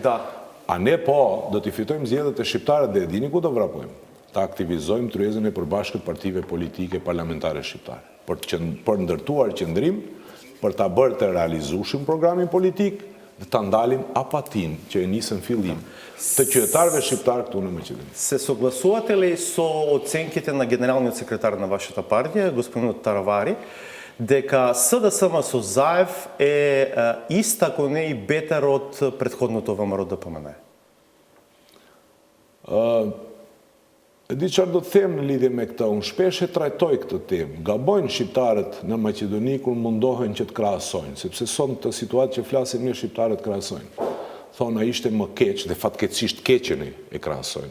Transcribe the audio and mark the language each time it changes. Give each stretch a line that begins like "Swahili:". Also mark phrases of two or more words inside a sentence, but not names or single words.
Albanian: A ne po do t'i fitojmë zgjedhjet e shqiptarët dhe dini ku do vrapojmë? Ta aktivizojmë tryezën e përbashkët partive politike parlamentare shqiptare. Për ndërtuar qëndrim, për ta bërë të realizueshëm programin politik dhe ta ndalim apatin që e nisën fillim të qytetarëve shqiptarë këtu në Македония.
Macedonian: Се согласувате ли со оценките на генералниот секретар на вашата партија, господинот Таравари, дека СДСМ со Заев е ист, ако не и бетер од претходното ВМРО ДПМН?
Albanian: E di çfarë do të them në lidhje me këtë, unë shpesh e trajtoj këtë temë. Gabojnë shqiptarët në Maqedoni kur mundohen që të krahasojnë, sepse sot të situatë që flasin me shqiptarët krahasojnë. Thonë ishte më keq dhe fatkeqësisht keqeni e krahasojnë.